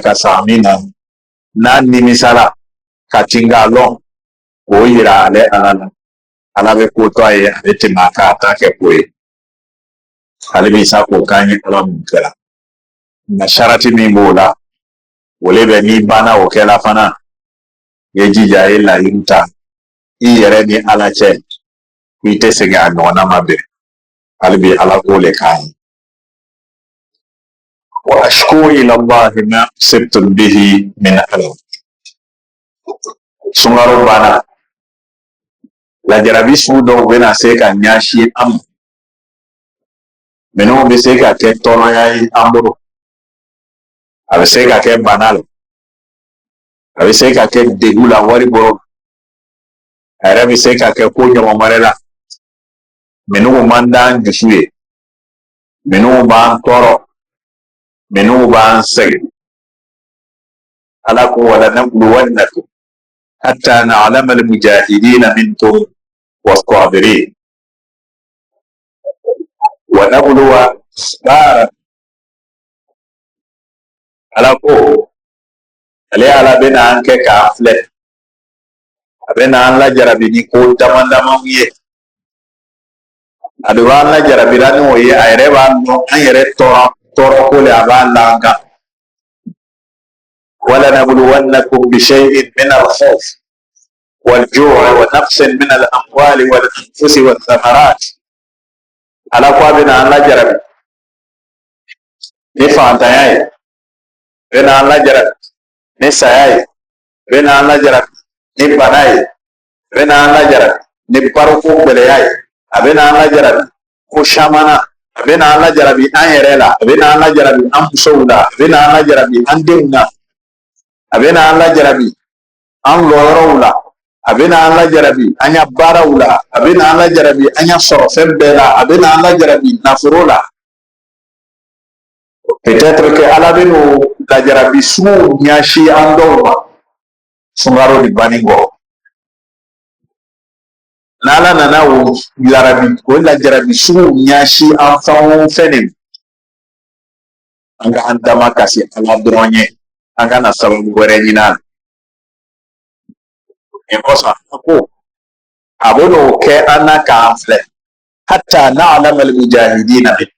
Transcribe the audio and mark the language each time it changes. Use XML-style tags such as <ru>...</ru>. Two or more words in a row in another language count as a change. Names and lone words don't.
<bm>ka sa min na n'a nimisala ka tin k'a lɔn k'o yira ale ala la ala bɛ ko to a ye a bɛ tɛmɛ a kan a t'a kɛ ko ye ale bɛ sa k'o k'an ye ala mun kɛra nka sarati min b'o la o le bɛ n'i banna o kɛla fana i ye jija i ye layiru ta i yɛrɛ ni ala cɛ i tɛ segin a ɲɔgɔnna ma bɛn hali bi ala k'o le k'an ye</bm> <ar>وأشكو إلى الله ما صبتم به من ألم</ar> <bm>sunkaro banna lajarabi sugu dɔw bɛna se ka ɲɛsin an ma minnu bɛ se ka kɛ tɔɔrɔya ye an bolo a bɛ se ka kɛ bana la a bɛ se ka kɛ degun la wari bɔrɔ a yɛrɛ bɛ se ka kɛ ko ɲɔgɔn wɛrɛ la minnu man d'an dusu ye minnu b'an tɔɔrɔ minnu b'an sɛgɛn ala ko</bm> <ar>ولنبلونكم حتى نعلم المجاهدين منكم والصابرين ونبلو</ar> <bm>bara ala ko ale ala bɛna an kɛ k'an filɛ a bɛna an lajarabi ni ko dama ye a bɛ an lajarabira ni o ye a yɛrɛ b'a dɔn an yɛrɛ tɔɔrɔ ko le a b'a la kan</bm> <ar>ولنبلونكم بشيء من الخوف والجوع ونقص من الأموال والأنفس والثمرات</ar> <bm>ala ko a bɛna an lajarabi ni fantanya ye bɛna an lajarabi ni saya ye bɛna an lajarabi ni bana ye bɛna an lajarabi ni baroko gɛlɛya ye a bɛna an lajarabi ko caman na a bɛna an lajarabi an yɛrɛ la a bɛna an lajarabi an musow la a bɛna an lajarabi an denw na a bɛna an lajarabi an lɔyɔrɔw la abena an la jarabi an ya baaraw la abena an la jarabi an ya sɔrɔ fɛn bɛɛ la abena an la jarabi nafolo la</bm> <fr>peut-être que</fr> <bm>ala beno la jarabi sugu ɲasi an dɔw ma sunkaro ni banni kɔ n'ala nana o la jarabi sugu ɲasi an fɛn o fɛn de an ka an dama kasi ala dɔrɔn ye an ka na sababu wɛrɛ ɲini a la nin kosɔn a ko a bɛ n'o kɛ an na k'an filɛ</bm> <ar>حتى نعلم المجاهدين</ar>